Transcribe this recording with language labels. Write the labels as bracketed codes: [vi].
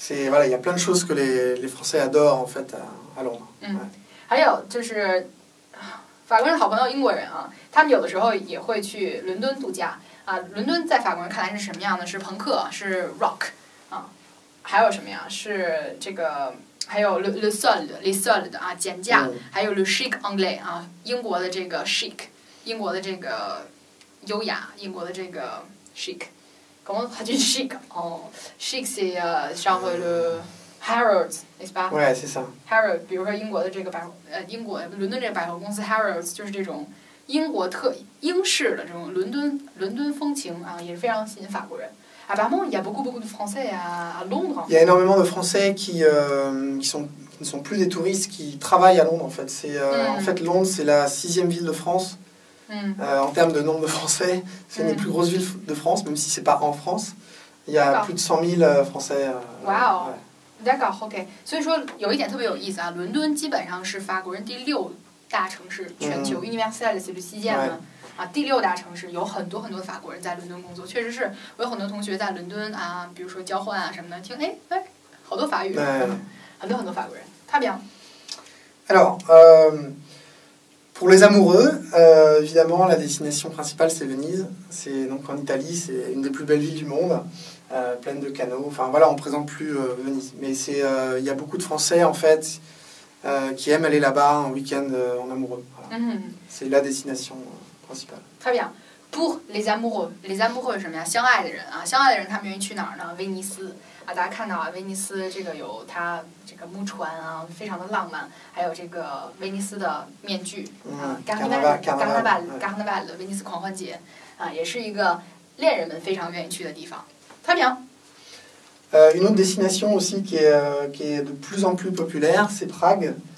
[fr] Voilà, il y a plein de choses que les Français adorent en fait à Londres. [zh] 还有就是。法国人的好朋友英国人啊，他们有的时候也会去伦敦度假啊。伦敦在法国人看来是什么样的？是朋克，是 rock 啊，还有什么呀？是这个，还有 [fr] le solde [zh] 啊，减价，还有 [fr] le chic anglais [zh] 啊，英国的这个 chic， 英国的这个优雅，英国的这个 chic。 [fr] Comment on dit chic？哦 ，chic c'est genre le Harrods， n'est-ce pas？ Ouais, c'est ça. [zh] Harrods， 比如说英国的这个英国伦敦这个百货公司 Harrods， 就是这种英式的这种伦敦风情啊，也是非常吸引法国人。 [fr] Apparemment, il y a beaucoup de Français à Londres. Il y a énormément de Français qui ne sont plus des touristes, qui travaillent à Londres en fait. En fait, Londres, c'est la 6e ville de France. En termes de nombre de Français, c'est une des plus grosses villes de France, même si c'est pas en France. Il y a plus de 100 000 Français. Wow. D'accord, OK。 [zh] 所以说有一点特别有意思啊，伦敦基本上是法国人第6大城市，全球 [fr] Universal c'est le 6e [zh] 啊，第6大城市，有很多的法国人在伦敦工作。确实是，我有很多同学在伦敦啊，比如说交换啊什么的，听好多法语，很多法国人。 [fr] Très bien. Alors, pour les amoureux, évidemment, la destination principale c'est Venise. C'est donc en Italie, c'est une des plus belles villes du monde. Pleine de canaux. Enfin voilà, on ne présente plus Venise. Mais il y a beaucoup de Français en fait qui aiment aller là-bas en week-end en amoureux. Voilà. C'est la destination principale. Très bien. Pour les amoureux [zh] 是什么呀？相爱的人啊，相爱的人他们愿意去哪儿呢？威尼斯啊，大家看到啊，威尼斯这个有它这个木船啊，非常的浪漫，还有这个威尼斯的面具啊，Carnaval 的威尼斯狂欢节啊，也是一个恋人们非常愿意去的地方。 [fr] Très bien. Une autre destination aussi qui est de plus en plus populaire, c'est Prague.